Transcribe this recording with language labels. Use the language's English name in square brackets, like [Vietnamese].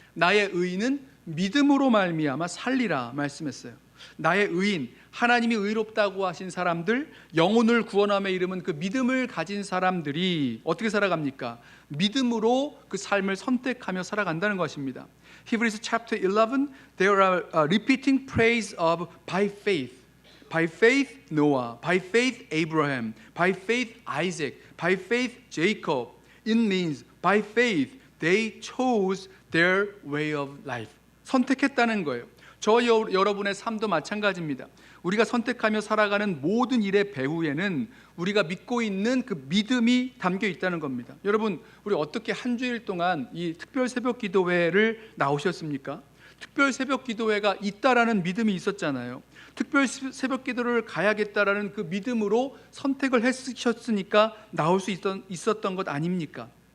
[Korean] 나의 의인은 믿음으로 말미암아 살리라 말씀했어요. 나의 의인, 하나님이 의롭다고 하신 사람들, 영혼을 구원함에 이르는 그 믿음을 가진 사람들이 어떻게 살아갑니까? 믿음으로 그 삶을 선택하며 살아간다는 것입니다. [English] Hebrews chapter 11, there are repeating praise of by faith. By faith Noah, by faith Abraham, by faith Isaac, by faith Jacob. It means by faith they chose their way of life. [Korean] 선택했다는 거예요. 저 여러분의 삶도 마찬가지입니다. 우리가 선택하며 살아가는 모든 일의 배후에는 우리가 믿고 있는 그 믿음이 담겨 있다는 겁니다. 여러분, 우리 어떻게 한 주일 동안 이 특별 새벽 기도회를 나오셨습니까? 특별 새벽 기도회가 있다라는 믿음이 있었잖아요. 특별 새벽 기도를 가야겠다라는 그 믿음으로 선택을 했으셨으니까 나올 수 있었던 것 아닙니까?